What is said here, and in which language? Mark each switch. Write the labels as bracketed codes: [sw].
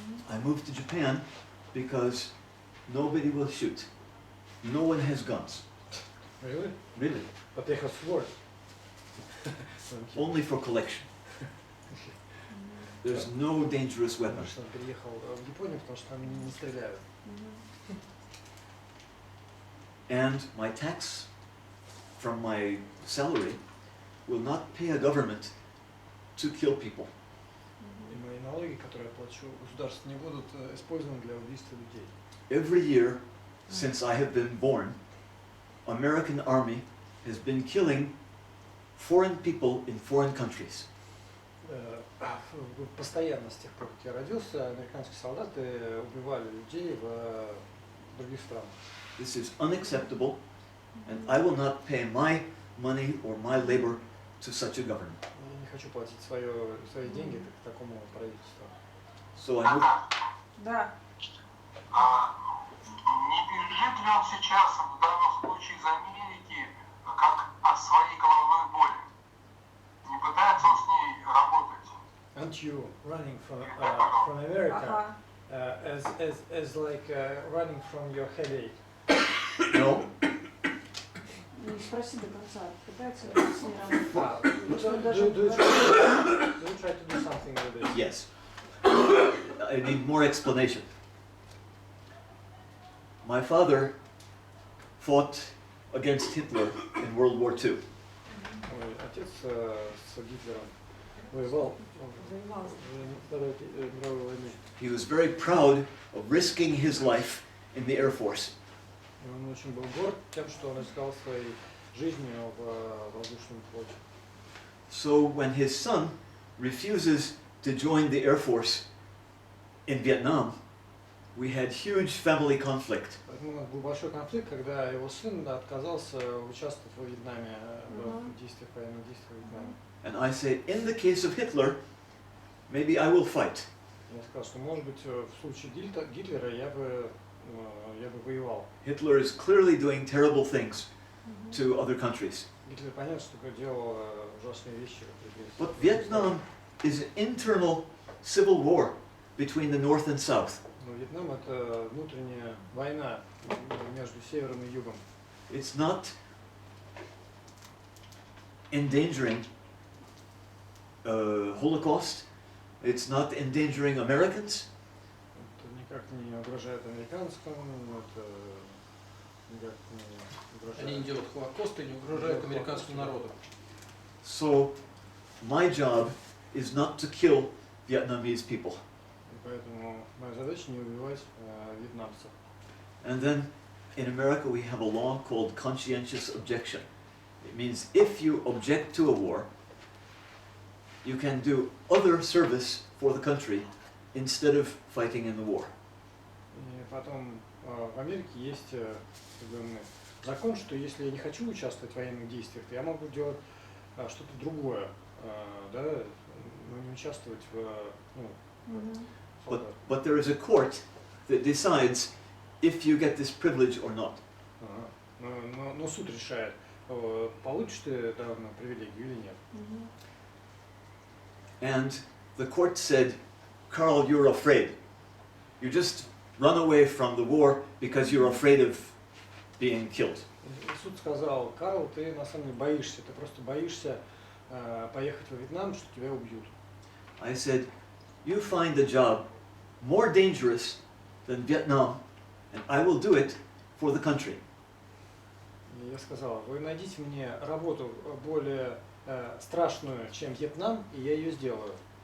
[en] I moved to Japan because nobody will shoot. No one has guns. Really? Really. But they have sword. Only for collection. There's no dangerous weapon. [ru] Потому что он переехал в Японию, потому что там не стреляют. [en] And my tax from my salary will not pay a government to kill people. [ru] И мои налоги, которые я плачу государству, не будут использованы для убийства людей. [en] Every year since I have been born, American army has been killing foreign people in foreign countries. [ru] Постоянно с тех пор, как я родился, американские солдаты убивали людей в других странах. [en] This is unacceptable, and I will not pay my money or my labor to such a government. [ru] Я не хочу платить свои деньги к такому правительству. [en] So I move, [ru] Да. Не пережит ли он сейчас в данном случае из Америки как от своей головной боли? Не пытается он с ней работать? [en] Aren't you running from America as like running from your headache? no, [ru] Не спроси до конца. Пытается ли он с ней работать? [en] Do you try to do something with this? yes. I need more explanation. My father fought against Hitler in World War II. [ru] Мой отец с Гитлером воевал Воевал. в Второй мировой войне. [en] He was very proud of risking his life in the Air Force. [ru] И он очень был горд тем, что он рисковал своей жизнью в воздушном флоте. [en] So when his son refuses to join the Air Force in Vietnam, we had huge family conflict. [ru] Поэтому у нас был большой конфликт, когда его сын отказался участвовать во Вьетнаме, в действиях, военных действиях в Вьетнаме. [en] And I say, in the case of Hitler, maybe I will fight. [ru] Я сказал, что может быть в случае Гитлера я бы воевал. [en] Hitler is clearly doing terrible things to other countries. [ru] Гитлер понятно, что делал ужасные вещи. [en] But Vietnam is an internal civil war between the North and South. [ru] Но Вьетнам это внутренняя война между севером и югом. [en] It's not endangering Holocaust. It's not endangering Americans. [ru] Это никак не угрожает американцам, это никак не угрожает. Они не делают Холокоста и не угрожают американскому народу. [en] So my job is not to kill Vietnamese people. [ru] И поэтому моя задача не убивать вьетнамцев. [en] And then in America we have a law called conscientious objection. It means if you object to a war, you can do other service for the country instead of fighting in the war. [ru] И потом в Америке есть определенный закон, что если я не хочу участвовать в военных действиях, то я могу делать что-то другое, да, но не участвовать в [en] But there is a court that decides if you get this privilege or not. [ru] Но суд решает, получишь ты данную привилегию или нет. [en] And the court said, Carl, you're afraid. You just run away from the war because you're afraid of being killed. [ru] Суд сказал, Карл, ты на самом деле боишься, ты просто боишься поехать во Вьетнам, что тебя убьют. [en] I said, you find a job more dangerous than Vietnam, and I will do it for the country. [ru] И я сказал, вы найдите мне работу более страшную, чем Вьетнам, и я ее сделаю.